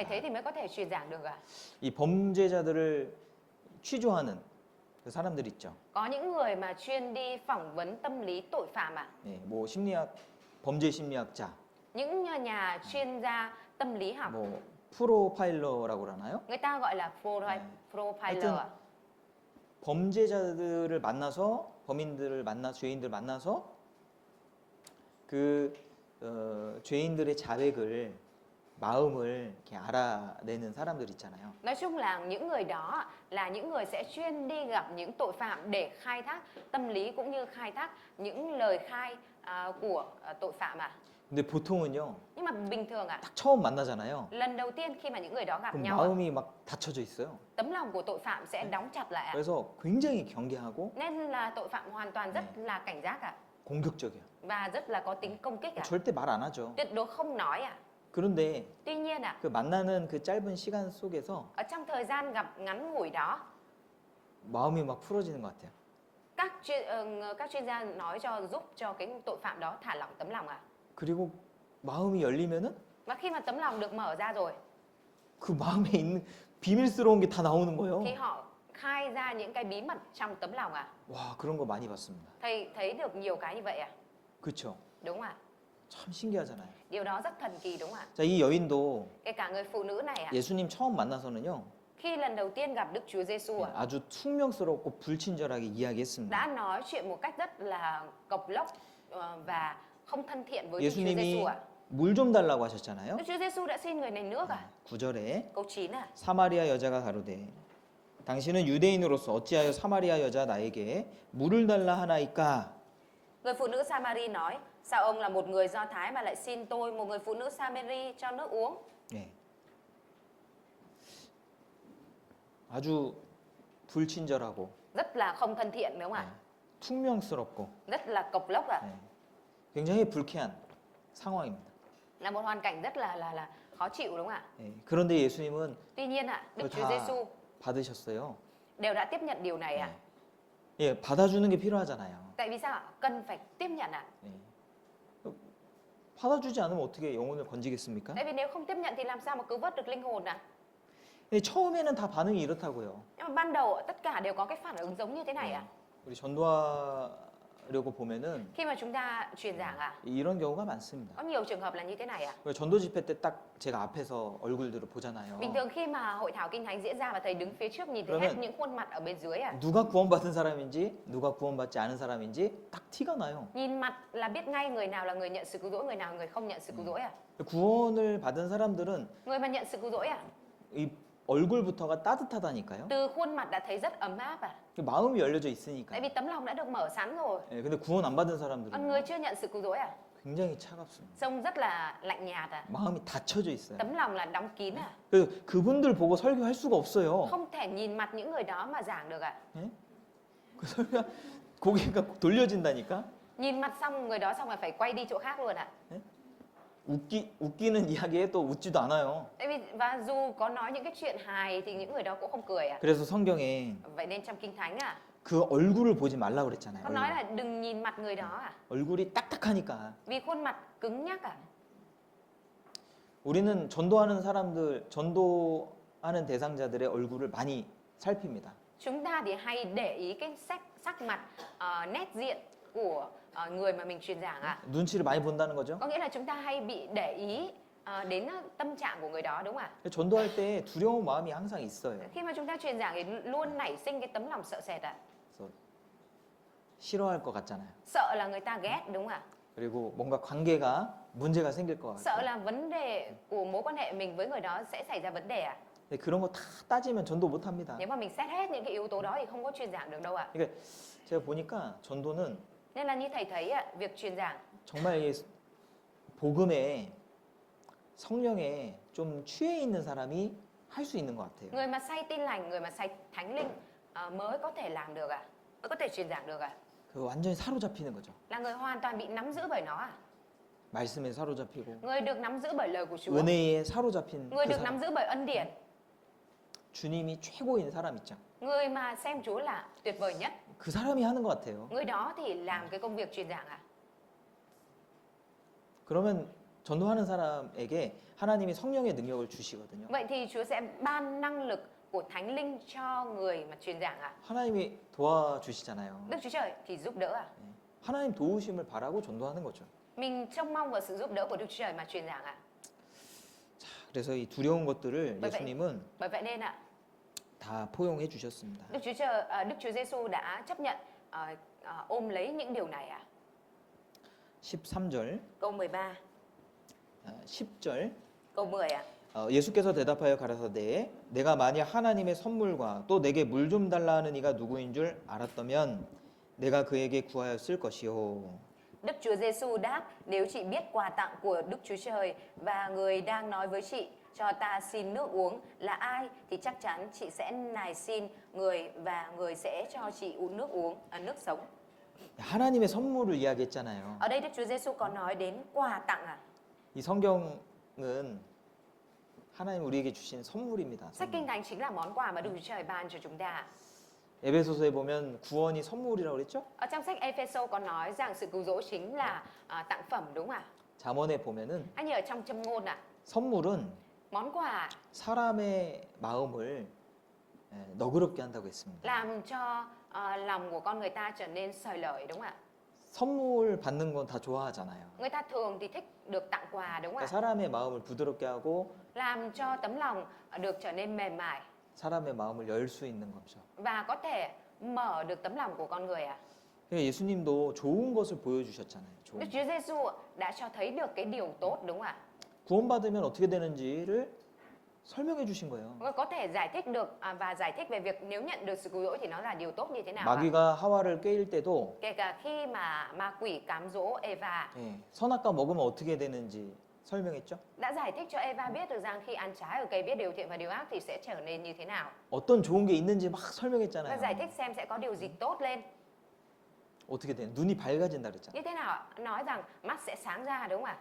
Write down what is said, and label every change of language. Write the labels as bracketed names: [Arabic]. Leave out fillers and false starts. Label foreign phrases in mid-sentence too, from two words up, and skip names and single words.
[Vietnamese] Phải thế thì mới có thể truyền giảng được à. [Korean] 이 범죄자들을 취조하는 그 사람들 있죠. [Vietnamese] Có những người mà chuyên đi phỏng vấn tâm lý tội phạm à. [Korean] 예, 뭐 심리학 범죄 심리학자, [Vietnamese] Những nhà chuyên gia tâm lý học, [Korean] 뭐 프로파일러라고 그러나요? [Vietnamese] người ta gọi là profiler à. [Korean] 범죄자들을 만나서 범인들을 만나 죄인들 만나서 그 죄인들의 자백을 마음을 이렇게 알아내는 사람들 있잖아요. [Vietnamese] Nói chung là những người đó là những người sẽ chuyên đi gặp những tội phạm để khai thác tâm lý cũng như khai thác những lời khai của tội phạm à. [Korean] 근데 보통은요, [Vietnamese] Nhưng mà bình thường à, [Korean] 딱 처음 만나잖아요. [Vietnamese] lần đầu tiên khi mà những người đó gặp [Korean] 그럼 [Vietnamese] nhau [Korean] 마음이 막 닫혀져 있어요. [Vietnamese] tấm lòng của tội phạm sẽ đóng chặt lại à. [Korean] 그래서 굉장히 경계하고 [Vietnamese] Nên là tội phạm hoàn toàn rất là cảnh giác à, [Korean] 공격적이에요. [Vietnamese] và rất là có tính công kích à, [Korean] 절대 말 안 하죠. [Vietnamese] tuyệt đối không nói à. [Korean] 그런데 [Vietnamese] Tuy nhiên à, [Korean] 그 만나는 그 짧은 시간 속에서 [Vietnamese] ở trong thời gian gặp ngắn ngủi đó, [Korean] 마음이 막 풀어지는 것 같아요. [Vietnamese] các chuyên gia nói giúp cho cái tội phạm đó thả lỏng tấm lòng à. [Korean] 그리고 마음이 열리면은 [Vietnamese] Và khi mà tấm lòng được mở ra rồi [Korean] 그 마음에 있는 비밀스러운 게 다 나오는 거예요. [Vietnamese] thì họ khai ra những cái bí mật trong tấm lòng à. [Korean] 와, 그런 거 많이 봤습니다. [Vietnamese] Thầy thấy được nhiều cái như vậy à, [Korean] 그렇죠? [Vietnamese] đúng không ạ? [Korean] 참 신기하잖아요. [Vietnamese] Điều đó rất thần kỳ đúng không ạ? [Korean] 자, 이 여인도 [Vietnamese] Kể cả người phụ nữ này à, [Korean] 예수님 처음 만나서는요, [Vietnamese] khi lần đầu tiên gặp Đức Chúa Giêsu à, [Korean] 아주 퉁명스럽고 불친절하게 이야기했습니다. [Vietnamese] đã nói chuyện một cách rất là cộc lốc và không thân thiện với Đức Chúa [Korean] 예수님이 [Vietnamese] Giêsu à. [Korean] 물 좀 달라고 하셨잖아요. [Vietnamese] Đức Chúa Giêsu đã xin người này nước à. [Korean] 9절에 [Vietnamese] Câu 9 à, [Korean] 사마리아 여자가 가로되 당신은 유대인으로서 어찌하여 사마리아 여자 나에게 물을 달라 하나이까? [Vietnamese] người phụ nữ Samari nói, sao ông là một người Do Thái mà lại xin tôi, một người phụ nữ Samari, cho nước uống. [Korean] 예. 아주 불친절하고 [Vietnamese] Rất là không thân thiện đúng không ạ? [Korean] 퉁명스럽고 [Vietnamese] Rất là cộc lốc à. [Korean] 굉장히 불쾌한 상황입니다. [Vietnamese] Là một hoàn cảnh rất là khó chịu đúng không ạ? [Korean] 예. 그런데 예수님은 [Vietnamese] Tuy nhiên ạ, Đức [Korean] 그걸 [Vietnamese] Chúa [Korean] 다 [Vietnamese] Giêsu [Korean] 받으셨어요. [Vietnamese] đều đã tiếp nhận điều này ạ. [Korean] 예, 받아주는 게 필요하잖아요. [Vietnamese] Tại vì sao ạ? Cần phải tiếp nhận ạ. [Korean] 예. 받아주지 않으면 어떻게 영혼을 건지겠습니까? [Vietnamese] Tại vì nếu không tiếp nhận thì làm sao mà cứu vớt được linh hồn ạ? [Korean] 예, 처음에는 다 반응이 이렇다고요. [Vietnamese] Nhưng mà ban đầu tất cả đều có cái phản ứng giống như thế này ạ. [Korean] 우리 전도하려고 보면은 [Vietnamese] Khi mà chúng ta truyền giảng ạ, [Korean] 이런 경우가 많습니다. [Vietnamese] có nhiều trường hợp là như thế này ạ. [Korean] 전도 집회 때 딱 제가 앞에서 얼굴들을 보잖아요. [Vietnamese] Bình thường khi mà hội thảo kinh thánh diễn ra và thầy đứng phía trước nhìn thấy [Korean] 그러면 [Vietnamese] hết những khuôn mặt ở bên dưới ạ. [Korean] 누가 구원받은 사람인지 누가 구원받지 않은 사람인지 딱 티가 나요. [Vietnamese] Nhìn mặt là biết ngay người nào là người nhận sự cứu rỗi, người nào là người không nhận sự cứu rỗi ạ. [Korean] 구원을 받은 사람들은 [Vietnamese] Người mà nhận sự cứu rỗi ạ, [Korean] 이 얼굴부터가 따뜻하다니까요. [Vietnamese] từ khuôn mặt đã thấy rất ấm áp ạ. [Korean] 마음이 열려져 있으니까. [Vietnamese] Tại vì tấm lòng đã được mở sẵn rồi. [Korean] 예, 근데 구원 안 받은 [Vietnamese] Còn [Korean] 사람들은 [Vietnamese] người chưa nhận sự cứu rỗi ạ, [Korean] 굉장히 차갑습니다. [Vietnamese] trông rất là lạnh nhạt ạ. [Korean] 마음이 닫혀져 있어요. [Vietnamese] Tấm lòng là đóng kín ạ. [Korean] 그래서 그분들 보고 설교할 수가 없어요. [Vietnamese] Không thể nhìn mặt những người đó mà giảng được ạ. [Korean] 예? 그 설교 고개가 돌려진다니까. [Vietnamese] Nhìn mặt xong người đó xong là phải quay đi chỗ khác luôn ạ. [Korean] 웃기는 이야기에 또 웃지도 않아요. [Vietnamese] Tại vì và dù có nói những cái chuyện hài thì những người đó cũng không cười ạ. [Korean] 그래서 성경에 [Vietnamese] Vậy nên trong kinh thánh ạ, [Korean] 그 얼굴을 보지 말라 그랬잖아요. [Vietnamese] có nói là đừng nhìn mặt người đó ạ. [Korean] 얼굴이 딱딱하니까. [Vietnamese] Vì khuôn mặt cứng nhắc ạ. [Korean] 우리는 전도하는 사람들, 전도하는 대상자들의 얼굴을 많이 살핍니다. [Vietnamese] Chúng ta thì hay để ý cái sắc mặt, nét diện của người mà mình truyền giảng ạ. [Korean] 눈치를 많이 본다는 거죠. [Vietnamese] Có nghĩa là chúng ta hay bị để ý đến tâm trạng của người đó đúng không ạ? [Korean] 전도할 때 두려운 마음이 항상 있어요. [Vietnamese] Khi mà chúng ta truyền giảng thì luôn nảy sinh cái tấm lòng sợ sệt ạ. [Korean] 그래서 싫어할 것 같잖아요. [Vietnamese] Sợ là người ta ghét đúng không ạ? [Korean] 그리고 뭔가 관계가 문제가 생길 것 [Vietnamese] Sợ [Korean] 같아요. [Vietnamese] là vấn đề của mối quan hệ mình với người đó sẽ xảy ra vấn đề ạ. [Korean] 근데 그런 거 다 따지면 전도 못 합니다. [Vietnamese] Nếu mà mình xét hết những cái yếu tố đó thì không có truyền giảng được đâu ạ. [Korean] 그러니까 제가 보니까 전도는 [Vietnamese] Nên là như thầy thấy ạ, việc truyền giảng [Korean] 정말 이 복음에 성령에 좀 취해 있는 사람이 할 수 있는 것 같아요. [Vietnamese] người mà say tin lành, người mà say thánh linh mới có thể làm được ạ, mới có thể truyền giảng được ạ. [Korean] 그 완전히 사로잡히는 거죠. [Vietnamese] Là người hoàn toàn bị nắm giữ bởi nó ạ. [Korean] 말씀에 사로잡히고 [Vietnamese] Người được nắm giữ bởi lời của Chúa. [Korean] 은혜에 사로잡힌 [Vietnamese] Người [Korean] 그 [Vietnamese] được [Korean] 사람. [Vietnamese] nắm giữ bởi ân điển. [Korean] 주님이 최고인 사람 있죠. [Vietnamese] Người mà xem Chúa là tuyệt vời nhất. [Korean] 그 사람이 하는 것 같아요. [Vietnamese] Người đó thì làm cái công việc truyền giảng ạ. [Korean] 그러면 전도하는 사람에게 하나님이 성령의 능력을 주시거든요. [Vietnamese] Vậy thì Chúa sẽ ban năng lực của thánh linh cho người mà truyền giảng ạ. [Korean] 하나님이 도와주시잖아요. [Vietnamese] Đức Chúa Trời thì giúp đỡ ạ. [Korean] 하나님 도우심을 바라고 전도하는 거죠. [Vietnamese] Mình trông mong vào sự giúp đỡ của Đức Chúa Trời mà truyền giảng ạ. [Korean] 자, 그래서 이 두려운 것들을 [Vietnamese] bởi vậy, [Korean] 예수님은 [Vietnamese] bởi vậy nên ạ, [Korean] 다 포용해 주셨습니다. [Vietnamese] Đức Chúa Giêsu đã chấp nhận ôm lấy những điều này ạ. [Korean] 13절, [Vietnamese] Câu 13, [Korean] 10절 [Vietnamese] câu 10 ạ. [Korean] 예수께서 대답하여 가라사대 내가 만일 하나님의 선물과 또 내게 물 좀 달라 하는 이가 누구인 줄 알았다면 내가 그에게 구하였을 것이요. [Vietnamese] Đức Chúa Giêsu đáp, nếu chị biết quà tặng của Đức Chúa Trời và người đang nói với chị cho ta xin nước uống là ai thì chắc chắn chị sẽ nài xin người và người sẽ cho chị uống nước nước sống. [Korean] 하나님의 선물을 이야기했잖아요. [Vietnamese] Ở đây Đức Chúa Giêsu có nói đến quà tặng à? [Korean] 이 성경은 하나님 우리에게 주신 선물입니다. [Vietnamese] Sách Kinh Thánh chính là món quà mà Đức Chúa Trời ban cho chúng ta. [Korean] 에베소서에 보면 구원이 선물이라고 그랬죠? [Vietnamese] Ở trong sách Ephesos có nói rằng sự cứu rỗi chính là tặng phẩm đúng không ạ? [Korean] 잠언에 보면은 [Vietnamese] Anh như ở trong châm ngôn ạ, [Korean] 선물은 [Vietnamese] món quà [Korean] 사람의 마음을 너그럽게 한다고 했습니다. [Vietnamese] làm cho lòng của con người ta trở nên sởi lời đúng không ạ? [Korean] 선물 받는 건 다 좋아하잖아요. [Vietnamese] Người ta thường thì thích được tặng quà đúng không [Korean] 그러니까 [Vietnamese] ạ? [Korean] 사람의 마음을 부드럽게 하고 [Vietnamese] Làm cho tấm lòng được trở nên mềm mại [Korean] 사람의 마음을 열 수 있는 거죠. [Vietnamese] và có thể mở được tấm lòng của con người ạ. [Korean] 그러니까 예수님도 좋은 것을 보여주셨잖아요. [Vietnamese] Đức [Korean] 좋은. [Vietnamese] Chúa Giêsu đã cho thấy được cái điều tốt đúng không ạ? [Korean] 구원받으면 어떻게 되는지를 설명해 주신 거예요. [Vietnamese] Có thể giải thích được và giải thích về việc nếu nhận được sự cứu rỗi thì nó là điều tốt như thế nào ạ? [Korean] 마귀가 하와를 깨일 때도 [Vietnamese] Kể cả khi mà ma quỷ cám dỗ Eva [Korean] 선악과 먹으면 어떻게 되는지 설명했죠. [Vietnamese] đã giải thích cho Eva biết được rằng khi ăn trái ở cây biết điều thiện và điều ác thì sẽ trở nên như thế nào. [Korean] 어떤 좋은 게 있는지 막 [Vietnamese] Và [Korean] 설명했잖아요. [Vietnamese] giải thích xem sẽ có điều gì tốt lên. [Korean] 어떻게 돼? 눈이 밝아진다 그랬잖아요. [Vietnamese] Như thế nào ạ? Nói rằng mắt sẽ sáng ra đúng không ạ?